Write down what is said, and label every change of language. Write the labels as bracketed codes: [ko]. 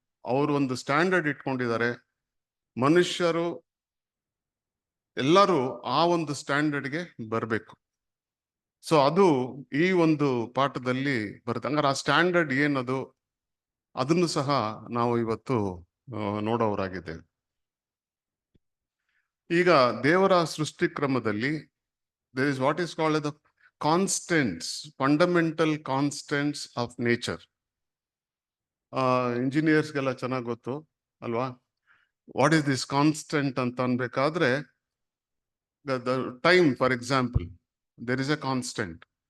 [kn] ಅವರು ಒಂದು ಸ್ಟ್ಯಾಂಡರ್ಡ್ ಇಟ್ಕೊಂಡಿದ್ದಾರೆ. ಮನುಷ್ಯರು ಎಲ್ಲರೂ ಆ ಒಂದು ಸ್ಟ್ಯಾಂಡರ್ಡ್ಗೆ ಬರಬೇಕು. ಸೊ ಅದು ಈ ಒಂದು ಪಾಠದಲ್ಲಿ ಬರುತ್ತೆ. ಹಂಗಾರೆ ಆ ಸ್ಟ್ಯಾಂಡರ್ಡ್ ಏನದು, ಅದನ್ನು ಸಹ ನಾವು ಇವತ್ತು ನೋಡೋರಾಗಿದ್ದೇವೆ. ಈಗ ದೇವರ ಸೃಷ್ಟಿ ಕ್ರಮದಲ್ಲಿ [en] there is what is called the constants, fundamental constants of nature. [kn] ಇಂಜಿನಿಯರ್ಸ್ಗೆಲ್ಲ ಚೆನ್ನಾಗಿ ಗೊತ್ತು ಅಲ್ವಾ? [en] what is this constant [kn] ಅಂತ ಅನ್ಬೇಕಾದ್ರೆ, [en] The time for example, there is a constant.